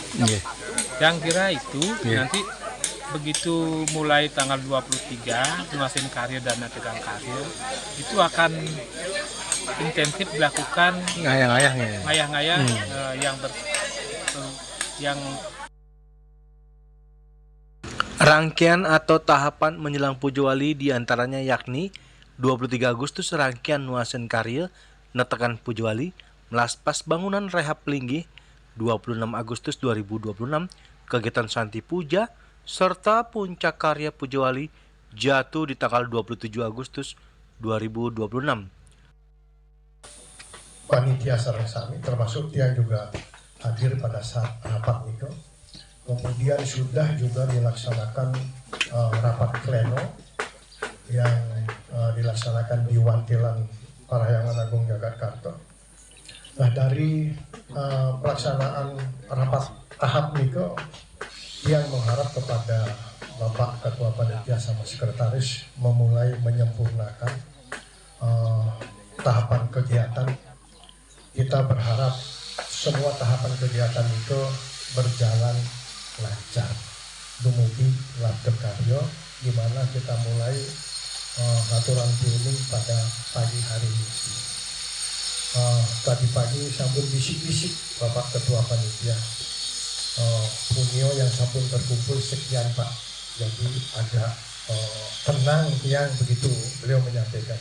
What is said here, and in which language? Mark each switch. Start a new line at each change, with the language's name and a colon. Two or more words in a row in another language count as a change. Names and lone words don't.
Indonesian: Yang kira itu nanti begitu mulai tanggal 23 Nuasin Karya dan Nategang Karya itu akan intensif dilakukan ngayah-ngayah yang rangkaian atau tahapan menjelang Pujawali diantaranya yakni 23 Agustus rangkaian Nuasin Karya Netekan Pujawali Melaspas Bangunan Rehab Linggih, 26 Agustus 2026 kegiatan Santi Puja, serta puncak karya Pujawali jatuh di tanggal 27 Agustus 2026. Panitia
Balinese: sareng sami
Indonesian: termasuk yang juga hadir pada saat rapat itu. Kemudian sudah juga dilaksanakan rapat pleno yang dilaksanakan di Wantilan Parahyangan Agung Jagatkarta. Nah, dari pelaksanaan rapat tahap itu yang mengharap kepada Bapak Ketua Panitia sama Sekretaris memulai menyempurnakan tahapan kegiatan. Kita berharap semua tahapan kegiatan itu berjalan lancar,
Balinese: dumugi labda karyo,
Indonesian: di mana kita mulai aturan piuning pada pagi hari ini. Tadi pagi sambut bisik-bisik Bapak Ketua Panitia, punyo yang sampun terkumpul sekian Pak, jadi agak tenang yang begitu beliau menyampaikan.